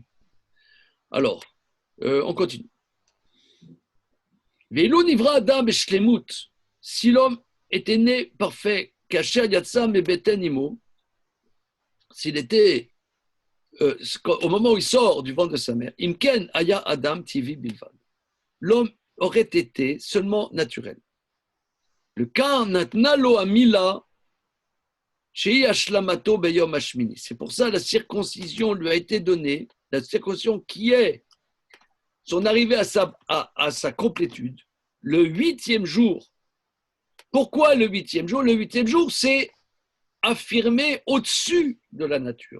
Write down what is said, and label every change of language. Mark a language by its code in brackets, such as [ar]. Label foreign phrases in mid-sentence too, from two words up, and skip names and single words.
[fr] Alors, on continue. [he] ואילו נברא אדם בשלמות. [fr] Si l'homme était né parfait, [he] כאשר יצא מבטן אמו, [fr] s'il était, au moment où il sort du ventre de sa mère, [he] אם כן היה אדם טבעי בלבד. [fr] L'homme aurait été seulement naturel. [he] לכן נתנה לו מילה שהיא השלמתו ביום השמיני. [fr] C'est pour ça la circoncision lui a été donnée, la circoncision qui est son arrivée à sa complétude, le 8e jour. Pourquoi le 8e jour? Le 8e jour, c'est affirmé au-dessus de la nature.